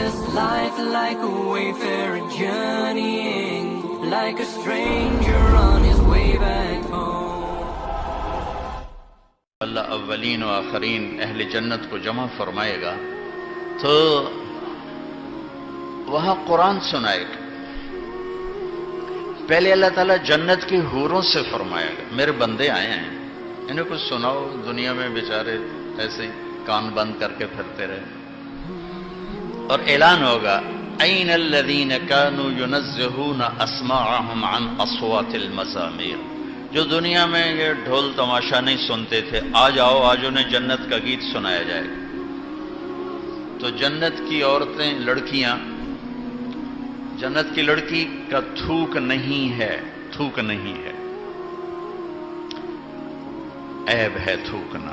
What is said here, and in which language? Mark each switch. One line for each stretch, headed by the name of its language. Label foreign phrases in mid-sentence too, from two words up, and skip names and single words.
English: Life like a wayfarer journeying, like a stranger on his way back home.
Urdu: اللہ اولین و آخرین اہل جنت کو جمع فرمائے گا تو وہاں قرآن سنائے گا. پہلے اللہ تعالیٰ جنت کی حوروں سے فرمائے گا میرے بندے آئے ہیں انہیں کچھ سناؤ. دنیا میں بیچارے ایسے کان بند کر کے پھرتے رہے. اور اعلان ہوگا
Arabic: این الذین کانوا ینزہون اسماعہم عن اصوات المزامیر.
Urdu: جو دنیا میں یہ ڈھول تماشا نہیں سنتے تھے آج آؤ آج انہیں جنت کا گیت سنایا جائے گا. تو جنت کی عورتیں لڑکیاں جنت کی لڑکی کا تھوک نہیں ہے تھوک نہیں ہے عیب ہے تھوکنا.